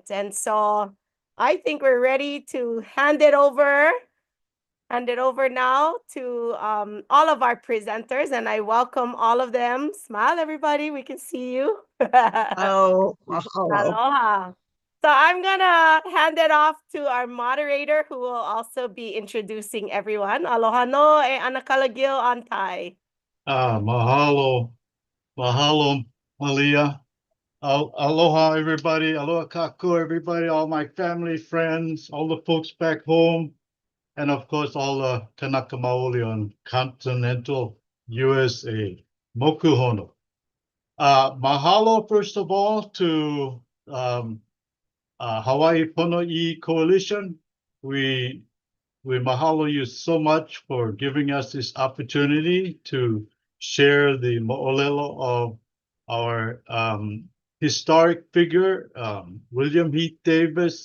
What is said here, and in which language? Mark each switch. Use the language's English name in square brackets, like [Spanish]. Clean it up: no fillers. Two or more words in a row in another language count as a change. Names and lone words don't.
[English] And so I think we're ready to hand it over now to all of our presenters, and I welcome all of them. Smile, everybody, we can see you. Oh, hello. Aloha. So I'm gonna hand it off to our moderator, who will also be introducing everyone. [Hawaiian] Aloha no e anakalagil antai. Mahalo. Mahalo, Malia. [English] Aloha, everybody. [Hawaiian] Aloha kaku, [English] everybody. All my family, friends, all the folks back home, and of course, all the Kanaka Maoli on continental USA. [Hawaiian] Moku hono. [English] Mahalo, first of all, to Hawaii Pono'i Coalition. We mahalo you so much for giving us this opportunity to share the mo'olelo of our historic figure, William Heath Davis.